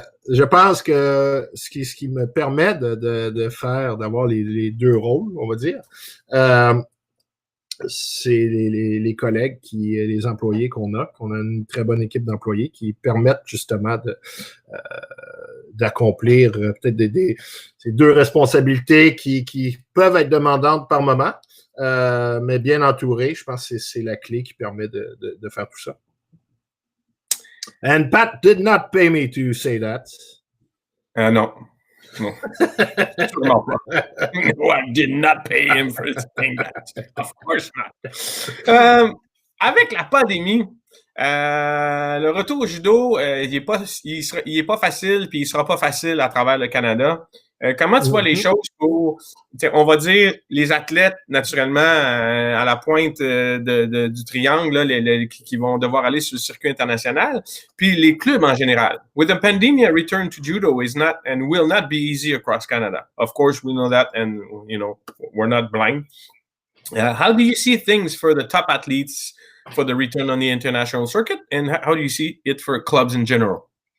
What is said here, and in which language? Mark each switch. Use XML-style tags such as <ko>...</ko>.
<fr>Je pense que ce qui me permet d'avoir les 2 rôles, on va dire, c'est les collègues, les employés qu'on a une très bonne équipe d'employés qui permettent justement d'accomplir peut-être ces 2 responsabilités qui peuvent être demandantes par moment, mais bien entourées. Je pense que c'est la clé qui permet de faire tout ça.</fr> <en>And Pat did not pay me to say that. No. No, I did not pay him for saying that. Of course not.</en> <fr>Avec la pandémie, le retour au judo, il est pas facile, puis il sera pas facile à travers le Canada. Comment tu vois les choses pour, on va dire, les athlètes, naturellement, à la pointe du triangle, là, qui vont devoir aller sur le circuit international, puis les clubs en général.</fr> <en>With the pandemic, a return to judo is not and will not be easy across Canada. Of course, we know that, and, we're not blind. How do you see things for the top athletes for the return on the international circuit, and how do you see it for clubs in general?</en>